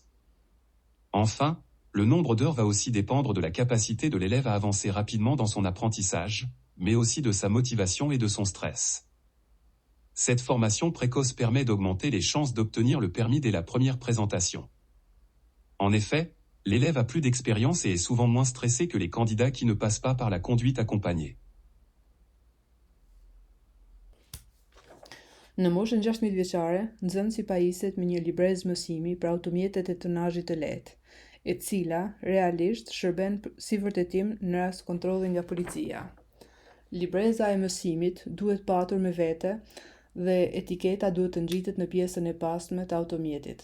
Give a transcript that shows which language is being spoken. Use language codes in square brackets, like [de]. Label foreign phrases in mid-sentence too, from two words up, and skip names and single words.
[fr] Enfin, le nombre d'heures va aussi dépendre de la capacité de l'élève à avancer rapidement dans son apprentissage, mais aussi de sa motivation et de son stress. Cette formation précoce permet d'augmenter les chances d'obtenir le permis dès la première présentation. En effet, l'élève a plus d'expérience et est souvent moins stressé que les candidats qui ne passent pas par la conduite accompagnée. [sq] Në moshën 16 vjeçare, nxënësi pajiset me një librezë mësimi për automjetet e tonazhit të lehtë, e cila realisht shërben si vërtetim në rast kontrolli nga policia. Libreza e mësimit duhet patur me vete dhe etiketa duhet të ngjitet në pjesën e pasme të automjetit.